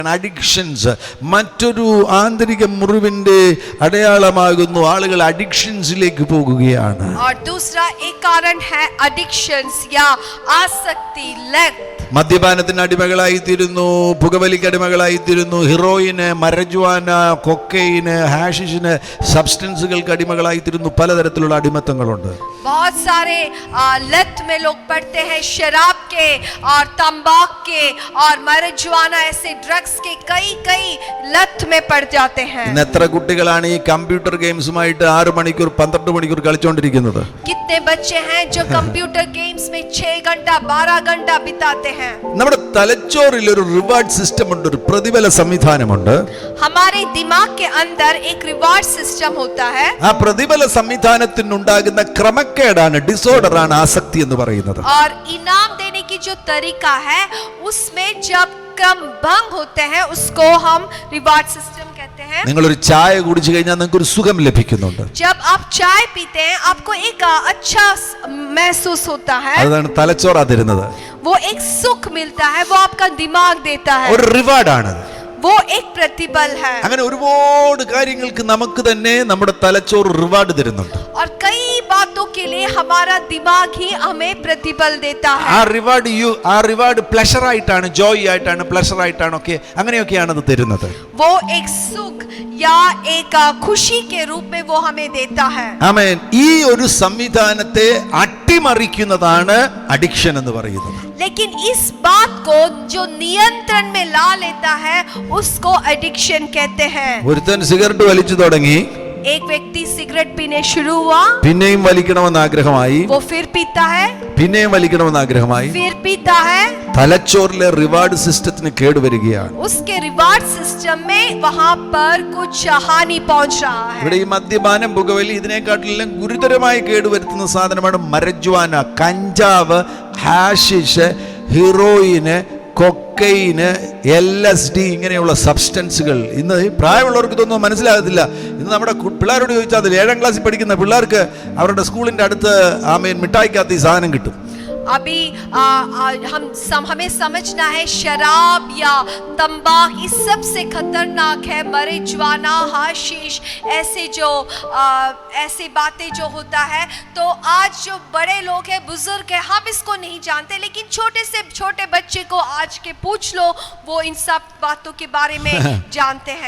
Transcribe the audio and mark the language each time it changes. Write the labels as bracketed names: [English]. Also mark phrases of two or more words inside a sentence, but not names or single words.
[Malayalam] അഡിക്ഷൻസ് മറ്റൊരു ആന്തരിക മുറിവിന്റെ അടയാളമാകുന്നു. ആളുകൾ അഡിക്ഷൻസിലേക്ക് പോകുകയാണ്. [Hindi] और दूसरा एक कारण है addictions या आसक्ति लत. [Malayalam] മദ്യപാനത്തിന് അടിമകളായിത്തീരുന്നു, പുകവലിക്ക് അടിമകളായിത്തീരുന്നു, ഹീറോയിന്, മരജുവാന, കൊക്കൈന്, ഹാഷിഷിന്, സബ്സ്റ്റൻസുകൾക്ക് അടിമകളായിത്തീരുന്നു. പലതരത്തിലുള്ള അടിമത്തങ്ങളുണ്ട്. [Hindi] बहुत सारे लत में लोग पड़ते हैं, शराब के और तंबाकू के और marijuana ऐसे ड्रग्स के कई लत में पड़ जाते हैं. [Malayalam] ഇന്ന് എത്ര കുട്ടികളാണ് ഈ [English] computer gamesumaayittu [Malayalam] 6 മണിക്കൂർ 12 മണിക്കൂർ കളിച്ചുകൊണ്ടിരിക്കുന്നത്? [Hindi] कितने बच्चे हैं जो [English] computer games [Hindi] में 6 घंटा 12 घंटा बिताते हैं. [Malayalam] നമ്മുടെ തലച്ചോറിൽ ഒരു [English] reward system [Malayalam] ഉണ്ട്, ഒരു പ്രതിഫല സംവിധാനമുണ്ട്. [Hindi] हमारे दिमाग के अंदर एक [English] reward system [Hindi] होता है. [Malayalam] ആ പ്രതിഫല സംവിധാനത്തിനുണ്ടാകുന്ന ക്രമക്കേടാണ്, ഡിസോർഡർ ആണ് ആസക്തി എന്ന് പറയുന്നത്. [Hindi] और इनाम देने की जो तरीका है उसमें जब क्रम भंग होते हैं उसको हम [English] reward system [Hindi] कहते हैं. [Malayalam] നിങ്ങൾ ഒരു ചായ കുടിച്ചു കഴിഞ്ഞാൽ നിങ്ങൾക്ക് ഒരു സുഖം ലഭിക്കുന്നുണ്ട്. [Hindi] जब आप चाय पीते हैं आपको एक अच्छा महसूस होता है. [Malayalam] അതാണ് തലച്ചോറാ തരുന്നത്. [Hindi] वो एक सुख मिलता है, वो आपका दिमाग देता है. [Malayalam] ഒരു റിവാർഡാണ്, [Hindi] वो एक प्रतिफल है. [Malayalam] അങ്ങനെ ഒരുപാട് കാര്യങ്ങൾക്ക് നമുക്ക് തന്നെ നമ്മുടെ തലച്ചോറ് റിവാർഡ് തരുന്നുണ്ട്. [Hindi] और कई बातों के लिए हमारा दिमाग ही हमें प्रतिफल देता है. [Malayalam] ആ റിവാർഡ് പ്ലഷർ ആയിട്ടാണ്, ജോയ് ആയിട്ടാണ്, പ്ലഷർ ആയിട്ടാണ്, ഒക്കെ അങ്ങനെയൊക്കെയാണ് അത് തരുന്നത്. [Hindi] वो एक सुख या एक खुशी के रूप में वो हमें देता है. [Malayalam] ആമേൻ. ഈ ഒരു സംവിധാനത്തെ അട്ടിമറിക്കുന്നതാണ് അഡിക്ഷൻ എന്ന് പറയുന്നത്. [Hindi] लेकिन इस बात को जो नियंत्रण में ला लेता है उसको एडिक्शन कहते हैं. [Malayalam] ഒരുത്തൻ സിഗരറ്റ് വലിച്ചു തുടങ്ങി, [Hindi] एक व्यक्ति सिगरेट पीने शुरू हुआ, [Malayalam] പിന്നെയും വലിക്കണമെന്ന് ആഗ്രഹമായി, [Hindi] वो फिर पीता है, [Malayalam] പിന്നെയും വലിക്കണമെന്ന് ആഗ്രഹമായി. [Hindi] फिर पीता है. [Malayalam] തലച്ചോറിലെ [English] reward systathinu [Malayalam] കേടുവരികയാണ്. [Hindi] उसके [English] reward system [Hindi] में वहां पर कुछ हानि पहुंच रहा है. [Malayalam] ഇവിടെ ഈ മദ്യപാനം, പുകവലി, ഇതിനെക്കാട്ടിലും ഗുരുതരമായി കേടുവരുത്തുന്ന സാധനമാണ് മരജ്വാന, കഞ്ചാവ്, ഹാഷിഷ്, ഹീറോയിന്, കൊക്കൈന്, LSD ഇങ്ങനെയുള്ള സബ്സ്റ്റൻസുകൾ. ഇന്ന് പ്രായമുള്ളവർക്ക് ഇതൊന്നും മനസ്സിലാകത്തില്ല. ഇന്ന് നമ്മുടെ പിള്ളേരോട് ചോദിച്ചാൽ 7ാം ക്ലാസ്സിൽ പഠിക്കുന്ന പിള്ളേർക്ക് അവരുടെ സ്കൂളിന്റെ അടുത്ത് മിഠായിക്കകത്ത് ഈ സാധനം കിട്ടും. [Hindi] अभी हमें समझना है शराब या तंबाकू इस सबसे खतरनाक है. marijuana, हाशिश, ऐसे बातें जो होता है. तो आज जो बड़े लोग हैं, बुजुर्ग हैं, हम इसको नहीं जानते, लेकिन छोटे से छोटे बच्चे को आज के पूछ लो, वो इन सब बातों के बारे में जानते हैं.